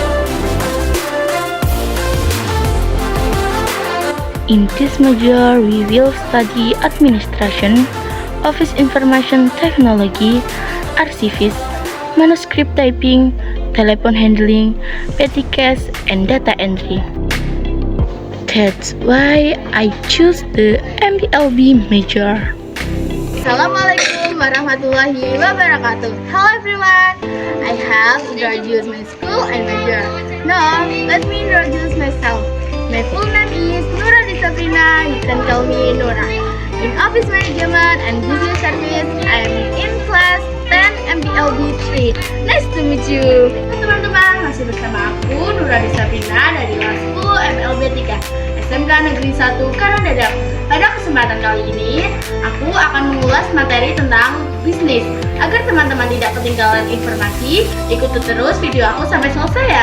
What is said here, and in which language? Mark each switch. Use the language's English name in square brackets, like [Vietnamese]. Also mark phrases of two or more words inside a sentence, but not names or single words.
[English] In this major, we will study Administration, Office Information Technology, Archivist, Manuscript Typing, Telephone Handling, Petty Cash, and Data Entry. That's why I choose the MPLB major. [Arabic] السلام عليكم ورحمة الله وبركاته. [English] Hello everyone, I have introduced my school and major. Now, let me introduce myself. My full name is Nuradi Sabrina. You can call me Nura. In Office Management and Business Service, I am in class 10 MPLB 3. Nice to meet you. [Indonesian] Teman-teman, masih bersama aku Nuradi Sabrina dari kelas 10 MPLB 3. SMK Negeri 1 Karangdadap. Pada kesempatan kali ini, aku akan mengulas materi tentang bisnis. Agar teman-teman tidak ketinggalan informasi, ikuti terus video aku sampai selesai ya.